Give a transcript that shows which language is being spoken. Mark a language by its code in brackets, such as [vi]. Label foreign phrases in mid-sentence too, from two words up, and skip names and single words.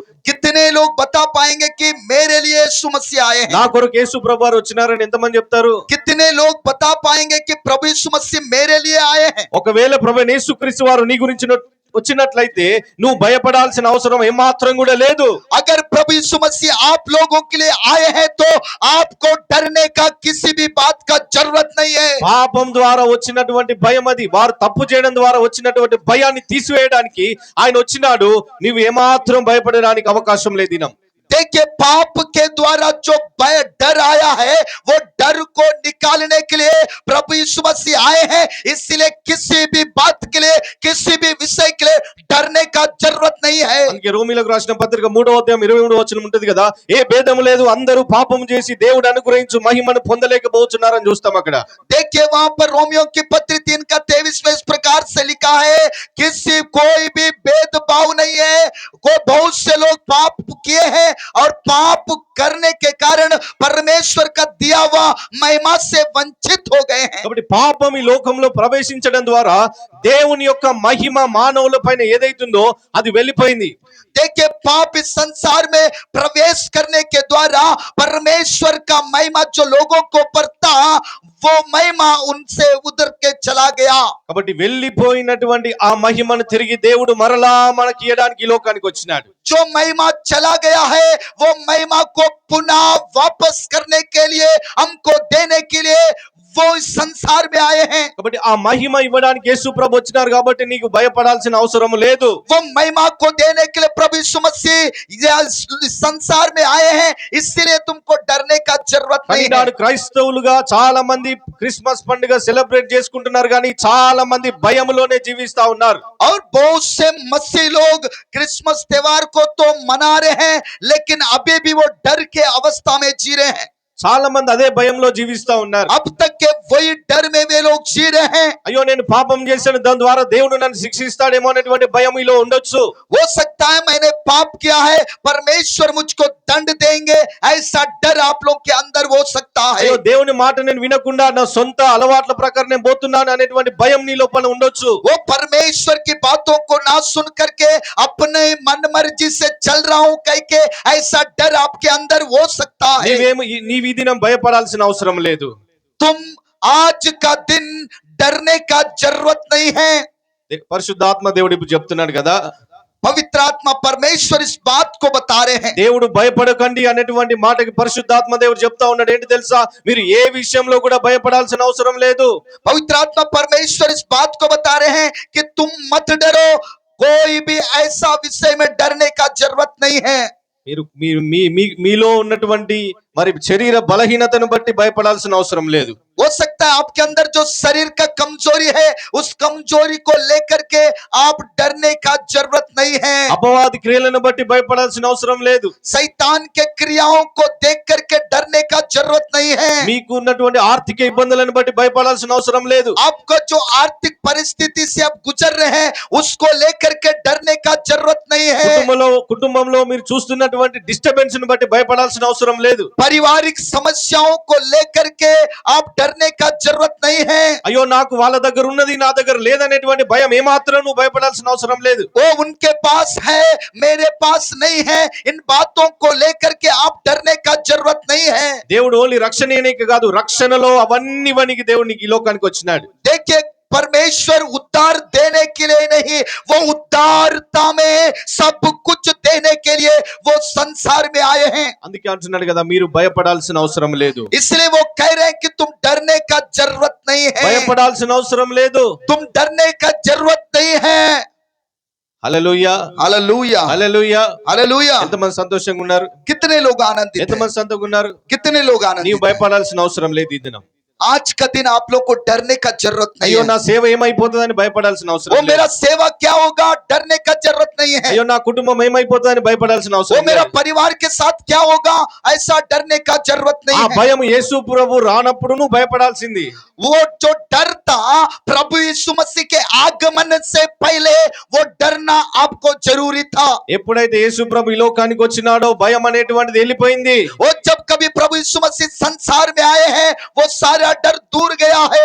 [hi] कितने लोग बता पाएंगे कि मेरे लिए यीशु मसीह आए [te] నా [hi] हैं? [te] కొరకు యేసు ప్రభు వారు వచ్చినారని ఎంతమంది చెప్తారు? [hi] कितने लोग बता पाएंगे कि प्रभु यीशु मसीह मेरे लिए आए हैं? [te] ఒకవేళ ప్రభు యేసుక్రీస్తు వారు నీ గురించి వచ్చినట్లయితే నువ్వు భయపడాల్సిన అవసరం ఏమాత్రం కూడా లేదు. [hi] अगर प्रभु यीशु मसीह आप लोगों के लिए आए हैं तो आपको डरने का किसी भी बात का जरूरत नहीं है. [te] పాపం ద్వారా వచ్చినటువంటి భయం, అది వారు తప్పు చేయడం ద్వారా వచ్చినటువంటి భయాన్ని తీసివేయడానికి ఆయన వచ్చినాడు. నీవు ఏమాత్రం భయపడడానికి అవకాశం లేదు. దినం [hi] देखिए, पाप के द्वारा जो भय डर आया है वो डर को निकालने के लिए प्रभु यीशु मसीह आए हैं. इसलिए किसी भी बात के लिए, किसी भी विषय के लिए डरने का जरूरत नहीं है. [te] అందుకే రోమీలకు రాసిన పత్రిక 3వ అధ్యాయం 23వ వచనం ఉంటది కదా, ఏ భేదము లేదు, అందరూ పాపం చేసి దేవుడు అనుగ్రహించు మహిమను పొందలేకపోతున్నారని చూస్తాం అక్కడ. [hi] देखिए, वहां पर रोमियो की पत्री 3 का 23 में इस प्रकार से लिखा है, किसी कोई भी भेदभाव नहीं है. को बहुत से लोग पाप किए हैं और पाप करने के कारण परमेश्वर का दिया हुआ महिमा से वंचित हो गए हैं. [te] కాబట్టి పాపం ఈ లోకంలో ప్రవేశించడం ద్వారా దేవుని యొక్క మహిమ మానవుల పైన ఏదైతుందో అది వెళ్ళిపోయింది. [hi] देखिए, पाप इस संसार में प्रवेश करने के द्वारा परमेश्वर का महिमा जो लोगों को ऊपर था वो महिमा उनसे उधर के चला गया. [te] కాబట్టి వెళ్ళిపోయినటువంటి ఆ మహిమను తిరిగి దేవుడు మరలా మనకి ఇవ్వడానికి ఈ లోకానికి వచ్చినాడు. [hi] जो महिमा चला गया है वो महिमा को पुनः वापस करने के लिए, हमको देने के लिए वो इस संसार में आए हैं. [te] కాబట్టి ఆ మహిమ ఇవ్వడానికి యేసు ప్రభు వచ్చినారు కాబట్టి నీకు భయపడాల్సిన అవసరం లేదు. [hi] वो महिमा को देने के लिए प्रभु यीशु मसीह इस संसार में आए हैं, इसलिए तुमको डरने का जरूरत नहीं है. [te] ఈనాడు క్రైస్తవులుగా చాలా మంది క్రిస్మస్ పండుగ సెలబ్రేట్ చేసుకుంటున్నారు కానీ చాలా మంది భయములోనే జీవిస్తా ఉన్నారు. [hi] और बहुत से मसीह लोग क्रिसमस त्योहार को तो मना रहे हैं लेकिन अभी भी वो डर के अवस्था में जी रहे हैं. [te] చాలా మంది అదే భయంలో జీవిస్తా ఉన్నారు. [hi] अब तक के वही डर में वे लोग जी रहे हैं. [te] అయ్యో నేను పాపం చేశాను, దాని ద్వారా దేవుడు నన్ను శిక్షిస్తాడేమో అనేటువంటి భయం మీలో ఉండొచ్చు. [hi] हो सकता है मैंने पाप किया है, परमेश्वर मुझको दंड देंगे, ऐसा डर आप लोग के अंदर हो सकता है. [te] అయ్యో దేవుని మాట నేను వినకుండా నా సొంత అలవాట్ల ప్రకారం నేను పోతున్నాను అనేటువంటి భయం నీ లోపల ఉండొచ్చు. [hi] वो परमेश्वर की बातों को ना सुन करके अपने मन मर्जी से चल रहा हूं कह के ऐसा डर आपके अंदर हो सकता है. [te] నీవు ఈ దినం భయపడాల్సిన అవసరం లేదు. [hi] तुम आज का दिन डरने का जरूरत नहीं है. [te] పరిశుద్ధాత్మ దేవుడు ఇప్పుడు చెప్తున్నాడు కదా, [hi] पवित्र आत्मा परमेश्वर इस बात को बता रहे हैं. [te] దేవుడు భయపడకండి అనేటువంటి మాటకి పరిశుద్ధాత్మ దేవుడు చెప్తా ఉన్నాడు. ఏంటి తెలుసా? మీరు ఏ విషయంలో కూడా భయపడాల్సిన అవసరం లేదు. [hi] पवित्र आत्मा परमेश्वर इस बात को बता रहे हैं कि तुम मत डरो, कोई भी ऐसा विषय में डरने का जरूरत नहीं है. [te] మీలో ఉన్నటువంటి మరి శరీర బలహీనతను బట్టి భయపడాల్సిన అవసరం లేదు. [hi] हो सकता है आपके अंदर जो शरीर का कमजोरी है उस कमजोरी को लेकर के आप डरने का जरूरत नहीं है. [te] అపవాది క్రియలను బట్టి భయపడాల్సిన అవసరం లేదు. [hi] शैतान के क्रियाओं को देख करके डरने का जरूरत नहीं है. [te] మీకు ఉన్నటువంటి ఆర్థిక ఇబ్బందులను బట్టి భయపడాల్సిన అవసరం లేదు. [hi] आपको जो आर्थिक परिस्थिति से आप गुजर रहे हैं उसको लेकर के डरने का जरूरत नहीं है. [te] కుటుంబంలో మీరు చూస్తున్నటువంటి డిస్టర్బెన్స్ ను బట్టి భయపడాల్సిన అవసరం లేదు. [hi] पारिवारिक समस्याओं को लेकर के आप डरने का जरूरत नहीं है. [te] అయ్యో నాకు వాళ్ళ దగ్గర ఉన్నది నా దగ్గర లేదనేటువంటి భయం ఏమాత్రం నువ్వు భయపడాల్సిన అవసరం లేదు. [hi] वो उनके पास है मेरे पास नहीं है, इन बातों को लेकर के आप डरने का जरूरत नहीं है. [te] దేవుడు ఓన్లీ రక్షణేనికి కాదు, రక్షణలో అవన్నీ వనికి దేవుడు నీకు ఈ లోకానికి వచ్చినాడు. [hi] देखिए, परमेश्वर उद्धार देने के लिए नहीं, वो उद्धारता में सब कुछ देने के लिए वो संसार में आए हैं. [te] అందుకే అంటున్నాడు కదా, మీరు భయపడాల్సిన అవసరం లేదు. [hi] इसलिए वो कह रहे हैं कि तुम डरने का जरूरत नहीं है. [te] భయపడాల్సిన అవసరం లేదు. [hi] तुम डरने का जरूरत नहीं है. [te] హల్లెలూయా, [hi] हालेलुया, [te] హల్లెలూయా. [hi] हालेलुया. [te] ఎంతమంది సంతోషంగా ఉన్నారు? [hi] कितने लोग आनंदित हैं? [te] ఎంతమంది సంతోషంగా ఉన్నారు? [hi] कितने लोग [te] నీవు [hi] आनंदित हैं? [te] భయపడాల్సిన అవసరం లేదు ఈ దినం. [hi] आज का दिन आप लोग को डरने का जरूरत नहीं [te] అయ్యో [hi] है. [te] నా సేవ ఏమైపోతుందని భయపడాల్సిన [hi] वो [te] అవసరం లేదు. [hi] मेरा सेवा क्या होगा, डरने का जरूरत नहीं नहीं है। [te] అయ్యో నా కుటుంబం ఏమైపోతుందని భయపడాల్సిన [hi] वो [te] అవసరం [hi] मेरा [te] లేదు. [hi] परिवार के साथ क्या होगा, ऐसा डरने का जरूरत [te] ఆ [hi] नहीं है। [te] భయం యేసు ప్రభు రానప్పుడు నువ్వు భయపడాల్సింది. [hi] वो जो डर था प्रभु यीशु मसीह के आगमन से पहले, वो डरना आपको जरूरी था। [te] ఎప్పుడైతే యేసు ప్రభు ఈ లోకానికి వచ్చినాడో భయం అనేటువంటిది వెళ్ళిపోయింది. [hi] वो जब कभी प्रभु यीशु मसीह संसार में आए हैं, वो सारा डर दूर गया है।